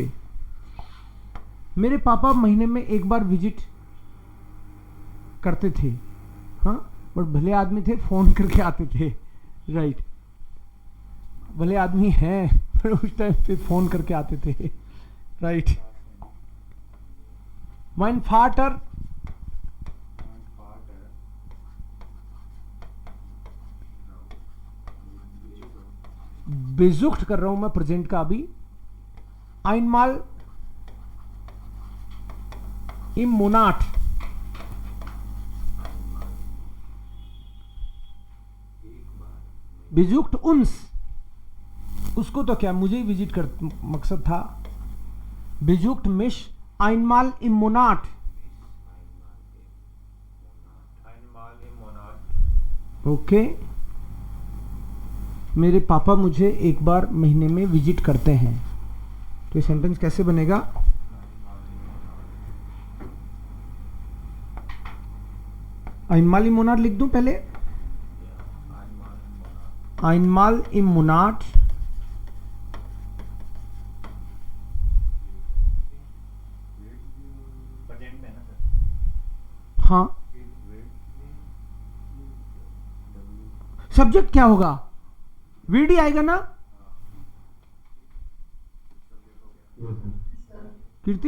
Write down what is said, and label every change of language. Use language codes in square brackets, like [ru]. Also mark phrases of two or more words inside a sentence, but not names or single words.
[hi] मेरे पापा महीने में एक बार विजिट करते थे. हाँ, बट भले आदमी थे, फोन करके आते थे. राइट. भले आदमी हैं पर उस टाइम पे फोन करके आते थे. राइट. [de] mein Vater besucht [hi] कर रहा हूं मैं प्रेजेंट का अभी. [de] einmal im Monat. besucht uns. [hi] उसको तो क्या, मुझे ही विजिट कर मकसद था. [de] besucht mich einmal im Monat. [hi] ओके. मेरे पापा मुझे एक बार महीने में विजिट करते हैं. तो ये सेंटेंस कैसे बनेगा? [de] einmal im Monat [hi] लिख दूं पहले. [de] einmal im Monat हाँ. [hi] सब्जेक्ट क्या होगा? वीडी आएगा ना कीर्ति?